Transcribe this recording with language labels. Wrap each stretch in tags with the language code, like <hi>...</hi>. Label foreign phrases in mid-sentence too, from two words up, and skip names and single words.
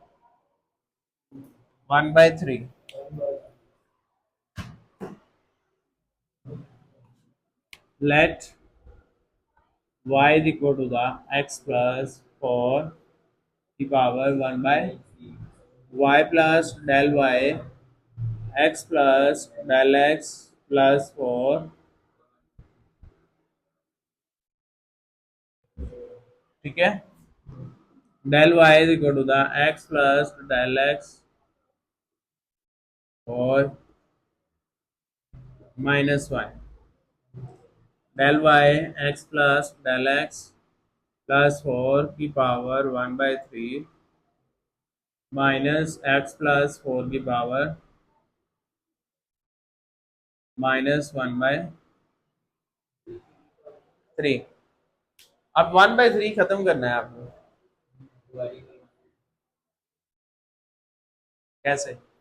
<en>1/3, let y is equal to the x plus 4 की पावर 1/y plus del y, x plus del x plus 4,</en> <hi>ठीक है,</hi> <en>del y is equal to the x plus del x और -y, del y x plus del x plus 4 की power 1/3 minus x plus 4 की power -1/3।</en> <hi>अब 1/3 खत्म करना है आपको, कैसे?</hi>